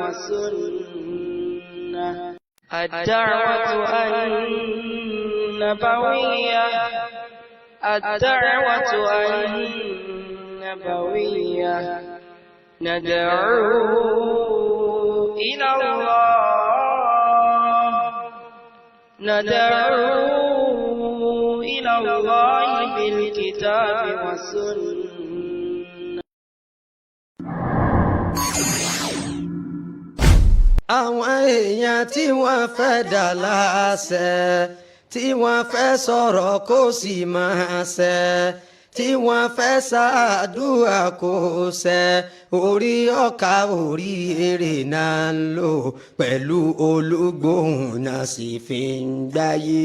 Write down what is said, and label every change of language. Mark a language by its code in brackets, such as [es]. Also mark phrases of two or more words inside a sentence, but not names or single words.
[ar] والسنة الدعوة النبوية الدعوة النبوية ندعو إلى الله بالكتاب والسنة. [yo] àwọn èèyàn tí wọ́n fẹ́ dà láṣẹ tí wọ́n fẹ́ sọ̀rọ̀ kó sì máa ṣẹ tí wọ́n fẹ́ ṣàdúrà kó ṣẹ orí ọkà orí èrè náà ń lò pẹ̀lú olúgbòhùn náà sì fi ń gbáyé.